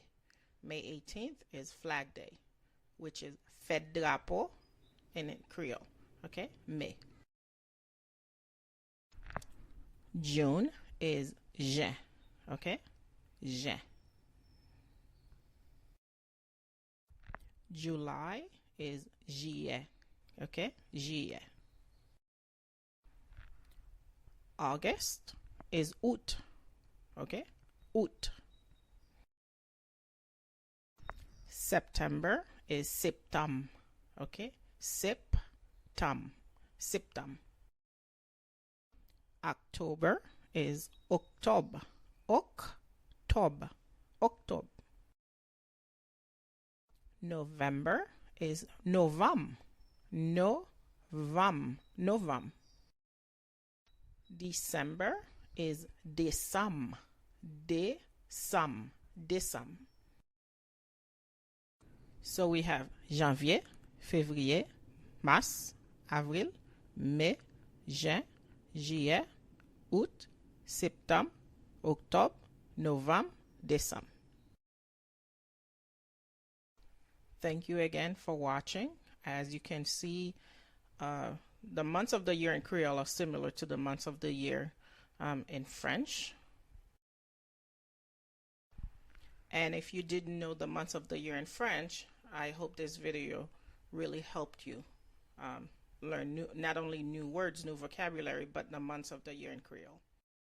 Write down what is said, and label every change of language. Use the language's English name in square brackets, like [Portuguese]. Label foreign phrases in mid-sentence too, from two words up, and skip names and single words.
[English] May 18th is Flag Day, which is [Haitian Creole] Fête drapo [English] in Creole, okay? Mai. June is Juin, okay? Juin. July is Jiyè, okay? Jiyè. August is Août, okay? Août. September is Septanm, okay? Septanm. October is Oktòb. Oktòb. November is Novanm. Novanm. December is Desanm. Desanm. So we have [Haitian Creole] Janvye, Fevriye, Mars, Avril, Mai, Juin, Jiyè, Août, Septanm, Oktòb, Novanm, Desanm. [English] Thank you again for watching. As you can see, the months of the year in Creole are similar to the months of the year in French. And if you didn't know the months of the year in French, I hope this video really helped you learn not only new words, new vocabulary, but the months of the year in Creole.